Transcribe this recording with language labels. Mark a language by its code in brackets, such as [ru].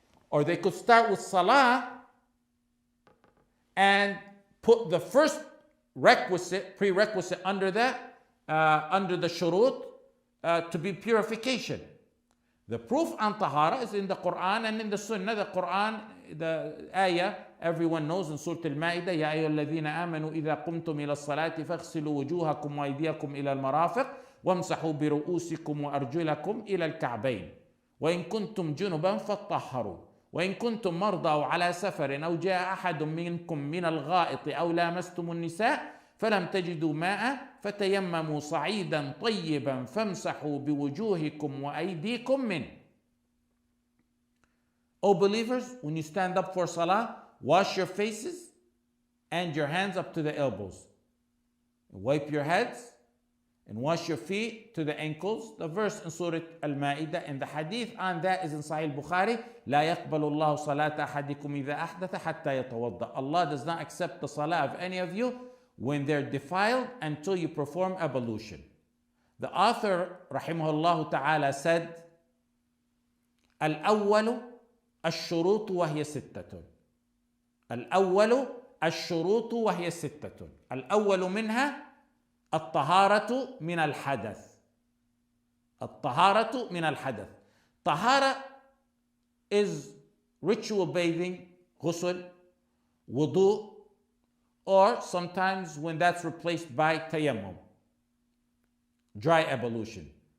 [en] Or they could start with salah and put the first prerequisite under that, under the shurut, to be purification. The proof on tahara is in the Quran and in the Sunnah. The Quran, the ayah, everyone knows in Surah Al-Ma'idah, [ar] يَا أَيُّهَا الَّذِينَ آمَنُوا إِذَا قُمْتُمْ إِلَى الصَّلَاةِ فَاغْسِلُوا وُجُوهَكُمْ وَأَيْدِيَكُمْ إِلَى الْمَرَافِقِ وَامْسَحُوا بِرُؤُوسِكُمْ وَأَرْجُلَكُمْ إِلَى الْكَعْبَيْنِ وَإِن كُنتُمْ جُنُبًا فَاطَّهَّرُوا وإن كنتم مرضى أو على سفر أو جاء أحد منكم من الغائط أو لامستم النساء فلم تجدوا ماء فتيمموا صعيدا طيبا فامسحوا بوجوهكم وأيديكم منه. [en] O believers, when you stand up for salah, wash your faces and your hands up to the elbows. Wipe your heads and wash your feet to the ankles. The verse in Surah Al-Ma'idah and the hadith on that is in Sahih Bukhari. [ar] لا يقبل الله صلاة أحدكم إذا أحدث حتى يتوضأ. [en] Allah does not accept the salah of any of you when they're defiled until you perform ablution. The author, rahimahullah ta'ala, said, [ar] الأول الشروط وهي ستة. الأول الشروط وهي ستة. الأول منها الطهارة من الحدث. الطهارة من الحدث. [en] Tahara is ritual bathing, ghusl, wudu, or sometimes when that's replaced by tayammum, dry ablution.